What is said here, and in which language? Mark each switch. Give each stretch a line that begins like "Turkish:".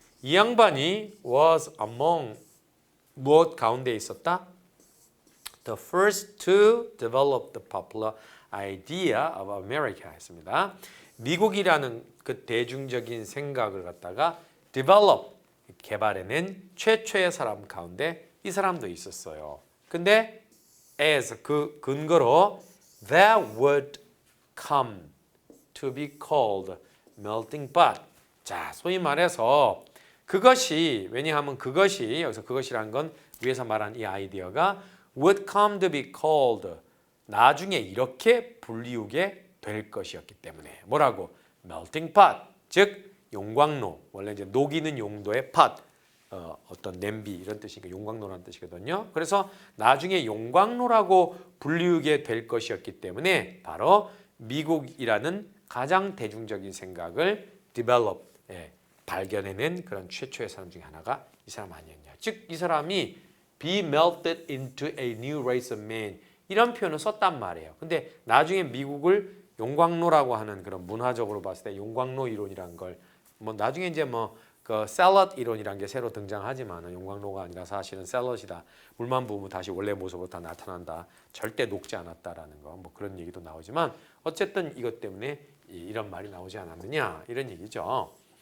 Korean: 이 양반이
English: was among
Korean: 무엇 가운데 있었다?
English: The first to develop the popular idea of America
Korean: 했습니다. 미국이라는 그 대중적인 생각을 갖다가 develop 개발해낸 최초의 사람 가운데 이 사람도 있었어요. 근데
English: as
Korean: 그 근거로
English: that would come to be called melting pot.
Korean: 자, 소위 말해서 그것이 왜냐하면 그것이 여기서 그것이란 건 위에서 말한 이 아이디어가
English: would come to be called
Korean: 나중에 이렇게 불리우게 될 것이었기 때문에 뭐라고? melting pot 즉 용광로 원래 이제 녹이는 용도의 pot 어떤 냄비 이런 뜻이니까 용광로라는 뜻이거든요. 그래서 나중에 용광로라고 불리우게 될 것이었기 때문에 바로 미국이라는 가장 대중적인 생각을 develop 발견해낸 그런 최초의 사람 중에 하나가 이 사람 아니었냐. 즉 이 사람이
English: be melted into a new race of men
Korean: 이런 표현을 썼단 말이에요. 근데 나중에 미국을 용광로라고 하는 그런 문화적으로 봤을 때 용광로 이론이란 걸 뭐 나중에 이제 뭐 그 샐러드 이론이란 게 새로 등장하지만 용광로가 아니라 사실은 샐러드이다. 물만 부으면 다시 원래 모습으로 다 나타난다. 절대 녹지 않았다라는 거 뭐 그런 얘기도 나오지만 어쨌든 이것 때문에 이런 말이 나오지 않았느냐 이런 얘기죠.